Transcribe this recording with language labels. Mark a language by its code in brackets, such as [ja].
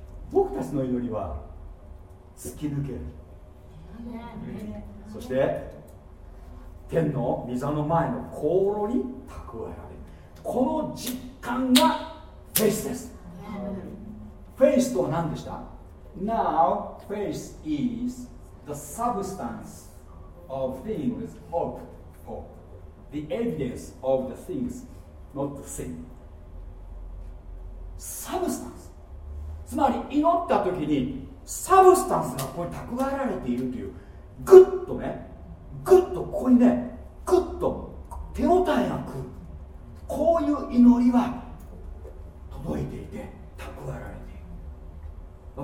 [ja] 僕たちの祈りは突き抜ける。そして天の御座の前の香炉に蓄えられる。この実感がフェイスです。フェイスとは何でした？ [en] Now faith is the substance of things hoped for, the evidence of the things not seen. [ja] サブスタンス、つまり祈った時にサブスタンスがここに蓄えられているという、グッとね、グッとここにね、グッと手応えが来る。こういう祈りは届いていて蓄えられている。